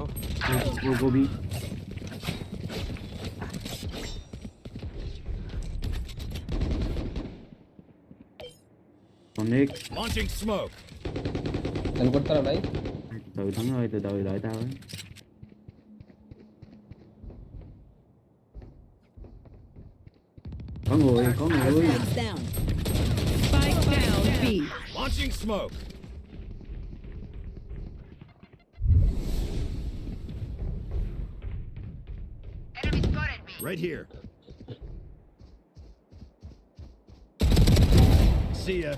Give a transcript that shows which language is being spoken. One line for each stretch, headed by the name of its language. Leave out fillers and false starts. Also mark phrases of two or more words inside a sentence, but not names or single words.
English: Go B. Connect. Launching smoke.
Bangla: হেল্প করতে না ভাই
Vietnamese: Từ thắng ơi, từ từ đợi tao ấy. Có người.
English: Spike's down. Spike down B. Launching smoke. Enemy spotted me. Right here. See ya.